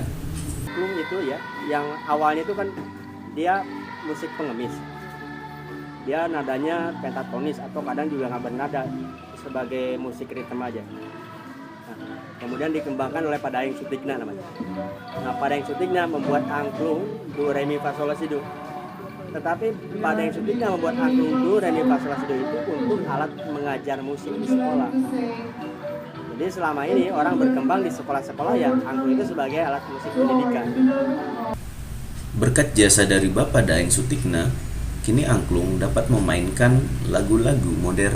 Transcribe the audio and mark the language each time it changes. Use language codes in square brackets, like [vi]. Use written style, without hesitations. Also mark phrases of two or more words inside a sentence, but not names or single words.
[id] Angklung itu ya, yang awalnya itu kan dia musik pengemis. Dia nadanya pentatonis atau kadang juga nggak bernada sebagai musik ritme aja. Nah, kemudian dikembangkan oleh Padaeng Sutikna namanya. Nah, Padaeng Sutikna membuat angklung do re mi fa sol la si do. Tetapi Padaeng Sutikna membuat angklung do re mi fa sol la si do itu untuk alat mengajar musik di sekolah. Jadi selama ini orang berkembang di sekolah-sekolah ya angklung itu sebagai alat musik pendidikan. Berkat jasa dari Bapak Daeng Sutikna, kini angklung dapat memainkan lagu-lagu modern.